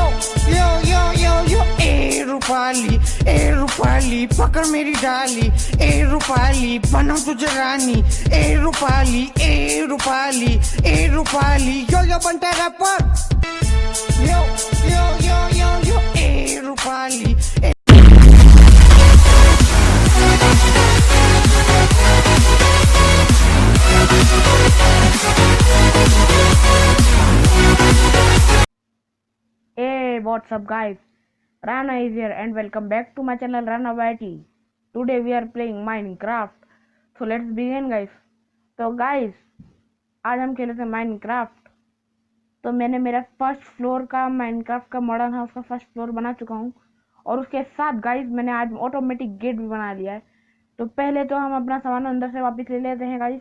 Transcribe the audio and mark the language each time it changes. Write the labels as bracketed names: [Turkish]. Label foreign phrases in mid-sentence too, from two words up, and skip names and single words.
[Hindi] यो यो यो यो ए रूपाली पकड़ मेरी डाली, ए रूपाली बनो तुझे रानी, ए रूपाली यो बनता रैपर, यो यो यो यो यो ए रूपाली। [English] Hey, what's up guys? Rana is here and welcome back to my channel Rana YT. Today we are playing Minecraft. So let's begin guys. [Hindi] तो guys, आज हम खेले थे Minecraft. तो मैंने मेरा [English] first floor [Hindi] का Minecraft का [English] modern house [Hindi] का [English] first floor [Hindi] बना चुका हूँ, और उसके साथ गाइस मैंने आज [English] automatic gate [Hindi] भी बना लिया है। तो पहले तो हम अपना सामान अंदर से वापस ले लेते हैं गाइस।